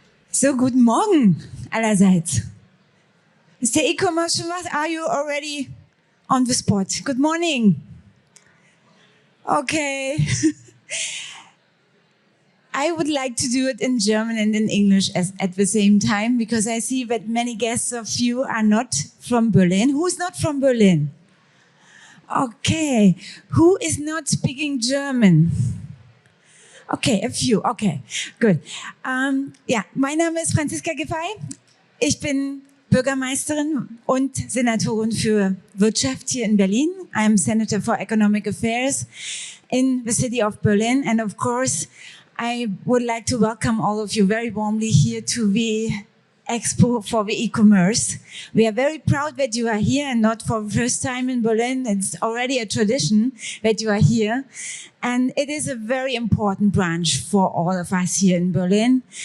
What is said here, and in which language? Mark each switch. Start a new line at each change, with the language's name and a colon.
German: So, guten Morgen allerseits. Ist der E-commerce schon was?
English: Are you already on the spot? Good morning. Okay. I would like to do it in German and in English at the same time, because I see that many guests of you are not from Berlin. Who's not from Berlin? Okay. Who is not speaking German? Okay, a few. Okay, good.
German: Ja, mein Name ist Franziska Giffey. Ich bin Bürgermeisterin und Senatorin für Wirtschaft hier in Berlin.
English: I'm Senator for Economic Affairs in the city of Berlin. And of course, I would like to welcome all of you very warmly here to the Expo for the e-commerce. We are very proud that you are here, and not for the first time in Berlin. It's already a tradition that you are here. And it is a very important branch for all of us here in Berlin.